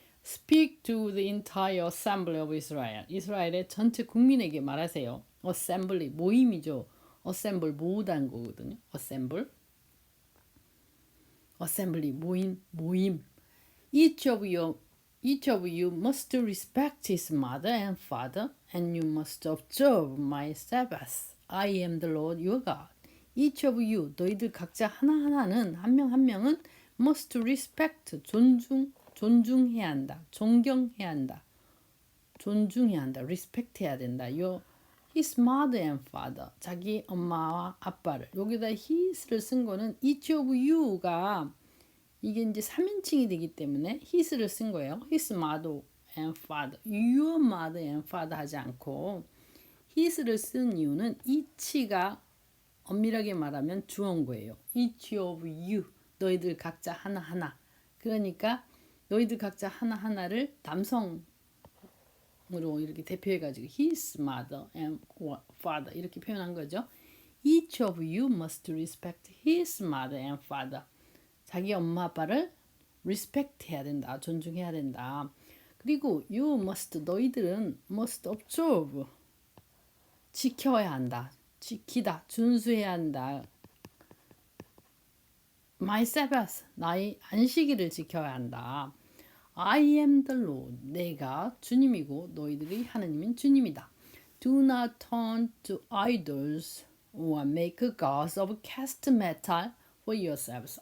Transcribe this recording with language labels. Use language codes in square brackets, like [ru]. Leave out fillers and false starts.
[en] Speak to the entire assembly of Israel. [ko] 이스라엘의 전체 국민에게 말하세요. Assembly 모임이죠. Assemble 모으다는 거거든요. [en] Assembly 모임. Each of you must respect his mother and father, and you must observe my Sabbath. I am the Lord your God. Each of you [ko] 너희들 각자 하나하나는 한 명은 [en] must respect [ko] 존중해야 한다. 존경해야 한다. respect 해야 된다. [en] his mother and father. [ko] 자기 엄마와 아빠를. 여기다 his를 쓴 거는 [en] each of you [ko] 가 이게 이제 3인칭이 되기 때문에 his를 쓴 거예요. [en] his mother and father. your mother and father [ko] 하지 않고 his를 쓴 이유는 each가 엄밀하게 말하면 주어인 [en] each of you. [ko] 너희들 각자 하나하나. 그러니까 너희들 각자 하나하나를 남성으로 이렇게 대표해가지고 [en] his mother and father [ko] 이렇게 표현한 거죠. [en] Each of you must respect his mother and father. [ko] 자기 엄마 아빠를 respect 해야 된다. 존중해야 된다. 그리고 너희들은 [en] must observe. [ko] 지켜야 한다. 준수해야 한다. [en] My Sabbath. [ko] 나의 안식일을 지켜야 한다. [en] I am the Lord. [ko] 내가 주님이고 너희들이 하느님인 주님이다. [en] Do not turn to idols or make gods of cast metal for yourselves.